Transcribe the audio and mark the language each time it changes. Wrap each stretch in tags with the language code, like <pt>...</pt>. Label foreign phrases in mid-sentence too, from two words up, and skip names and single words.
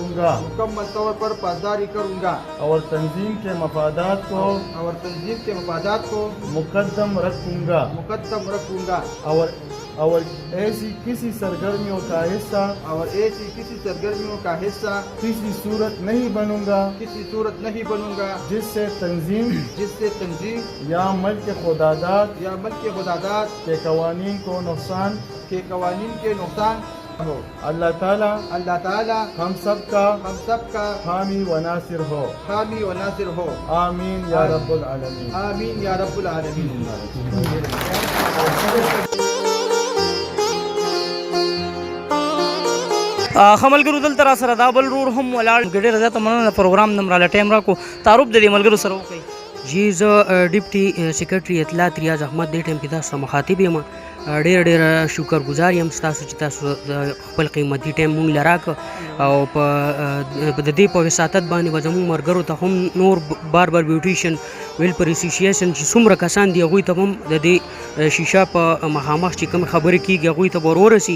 <ur>کروں گا اور تنظیم کے مفادات کو مقدم رکھوں گا اور ایسی کسی سرگرمیوں کا حصہ کسی صورت نہیں بنوں گا جس سے تنظیم یا ملک خداداد کے قوانین کے نقصان ہو. اللہ تعالیٰ ہم سب کا حامی و ناصر ہو.</ur> <ar>آمين يا رب العالمين.</ar> <ps>ښه ملګرو، دلته را سره دا بل ورور هم ولاړ. ډېره زیاته مننه پروګرام نه راله ټایم راکړو. تعارف د دې ملګرو سره وکړئ. جی زه ډیپټي سیکرټري اطلاعات ریاض احمد دې ټایم کې تاسو مخاطب یم ډېر ډېر شکرګزار یم ستاسو چې تاسو خپل قیمتي ټایم مونږ له راکړ او په د دې په وساطت باندې به زموږ ملګرو ته هم نور باربر بیوټیشن ویلفر اسوسییشن چې څومره کسان دي هغوی ته هم د دې شیشه په مخامخ چې کوم خبرې کېږي هغوی ته به ورورسي.</ps>